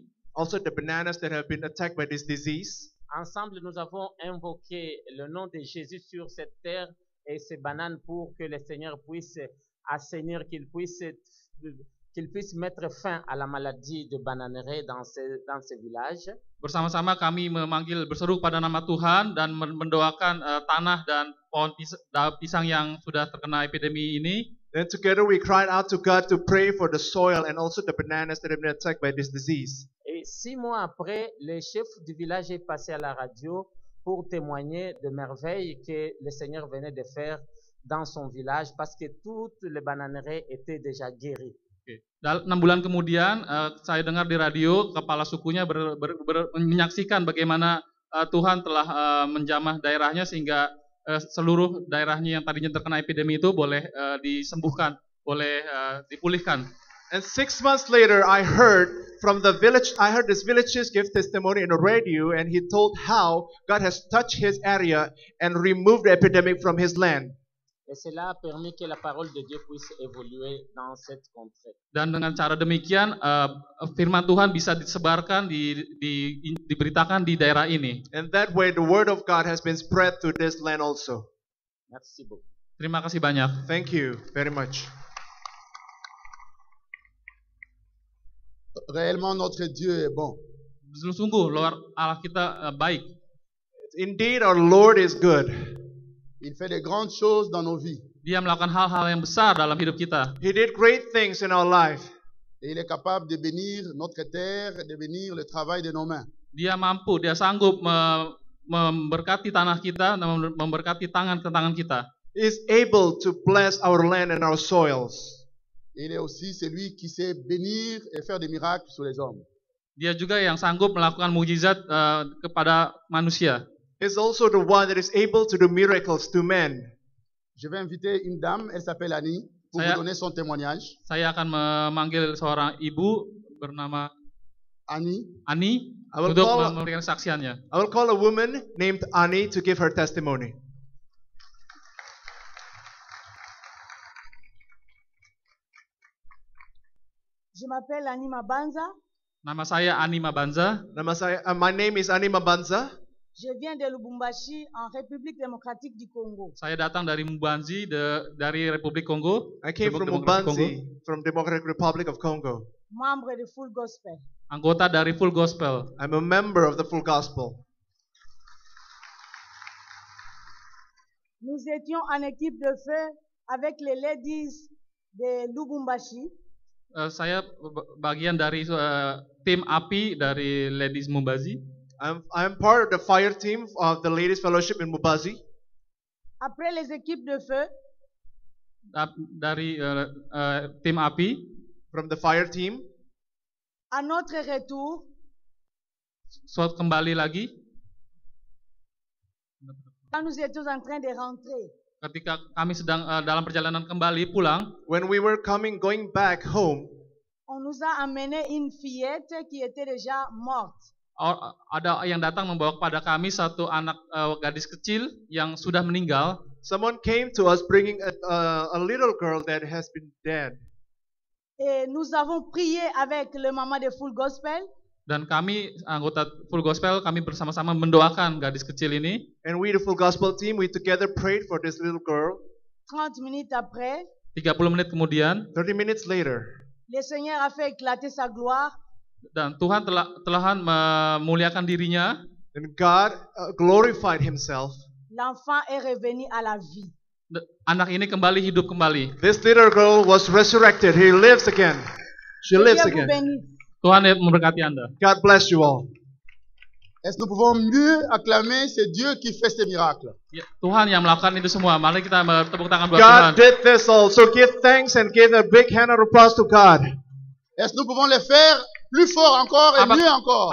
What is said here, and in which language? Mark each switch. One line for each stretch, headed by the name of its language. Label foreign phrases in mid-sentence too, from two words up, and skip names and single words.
English: Also the bananas that have been attacked by this disease.
French: Ensemble, nous avons invoqué le nom de Jésus sur cette terre et ces bananes pour que le Seigneur puisse assainir, qu'il puisse mettre fin à la maladie de bananeraie dans ce village.
Indonesian: Bersama-sama kami berseru pada nama Tuhan dan mendoakan tanah dan pohon pisang yang sudah terkena epidemi ini.
English: Then together we cried out to God to pray for the soil and also the bananas that have been attacked by this disease.
French: Et 6 mois après, le chef du village est passé à la radio pour témoigner de merveilles que le Seigneur venait de faire dans son village parce que toutes les bananeraies étaient déjà guéries.
Indonesian: 6 bulan kemudian, saya dengar di radio kepala sukunya menyaksikan bagaimana Tuhan telah menjamah daerahnya sehingga seluruh daerahnya yang tadinya terkena epidemi itu boleh disembuhkan, boleh dipulihkan.
English: And 6 months later, I heard this villager give testimony in the radio, and he told how God has touched his area and removed the epidemic from his land.
French: Et cela a permis que la parole de Dieu puisse évoluer dans cette contrée.
Indonesian: Dan dengan cara demikian, firman Tuhan bisa disebarkan, diberitakan di daerah ini.
English: And that way, the word of God has been spread to this land also.
French: Merci beaucoup.
Indonesian: Terima kasih banyak.
English: Thank you very much.
French: Réellement, notre Dieu est bon.
Indonesian: Sungguh, Allah kita baik.
English: Indeed, our Lord is good.
French: Il fait de grandes choses dans nos vies.
Indonesian: Dia melakukan hal-hal yang besar dalam hidup kita.
English: He did great things in our life.
French: Et il est capable de bénir notre terre, de bénir le travail de nos mains.
Indonesian: Dia sanggup memberkati tanah kita, memberkati tangan kita.
English: He is able to bless our land and our soils.
French: Il est aussi celui qui sait bénir et faire des miracles sur les hommes.
Indonesian: Dia juga yang sanggup melakukan mukjizat kepada manusia.
English: Is also the one that is able to do miracles to men.
French: Je vais inviter une dame, elle s'appelle Annie, pour vous donner son témoignage.
Indonesian: Saya akan memanggil seorang ibu bernama Annie. Ani
English: I will
Indonesian: untuk
English: call-
Indonesian: memberikan kesaksiannya.
English: I will call a woman named Annie to give her testimony.
French: Je m'appelle Annie Mabanza.
Indonesian: Nama saya Ani Mabanza.
English: My name is Annie Mabanza.
French: Je viens de Lubumbashi en République démocratique du Congo.
Indonesian: Saya datang dari Mbanzi dari Republik Kongo.
English: I came from
Indonesian: Demokratik Kongo. Mbanzi,
English: from Democratic Republic of Congo.
French: Membre de Full Gospel.
Indonesian: Anggota dari Full Gospel.
English: I'm a member of the Full Gospel.
French: Nous étions en équipe de feu avec les ladies de Lubumbashi.
Indonesian: Saya bagian dari tim api dari Ladies Mumbazi.
English: I'm part of the fire team of the Ladies Fellowship in Mubazi.
French: Après les équipes de feu,
Indonesian: Dari tim api,
English: From the fire team,
French: à notre retour,
Indonesian: kembali lagi
French: quand nous étions en train de rentrer,
Indonesian: ketika kami sedang dalam perjalanan kembali pulang,
English: when we were going back home,
French: on nous a amené une fillette qui était déjà morte.
Indonesian: ada yang datang membawa kepada kami satu anak gadis kecil yang sudah meninggal.
English: someone came to us bringing a little girl that has been dead.
French: Et nous avons prié avec le maman de Full Gospel.
Indonesian: Dan kami anggota Full Gospel, kami bersama-sama mendoakan gadis kecil ini.
English: And we, the Full Gospel team, we together prayed for this little girl.
French: 30 minutes après,
Indonesian: 30 menit kemudian,
English: 30 minutes later,
French: le Seigneur a fait éclater sa gloire.
Indonesian: dan Tuhan telah memuliakan dirinya,
English: and God glorified Himself.
French: L'enfant est revenu à la vie.
Indonesian: anak ini kembali hidup kembali.
English: This little girl was resurrected. He lives again. She
French: Que
English: lives
French: Dieu vous
English: again.
French: bénisse.
Indonesian: Tuhan memberkati Anda.
English: God bless you all.
French: Est-ce que nous pouvons mieux acclamer? C'est Dieu qui fait ces miracles.
Indonesian: Ya, Tuhan yang melakukan itu semua. Mari kita bertepuk tangan buat Tuhan.
English: God did this all. So give thanks and give a big hand of applause to God.
French: Est-ce que nous pouvons les faire plus fort encore et mieux encore?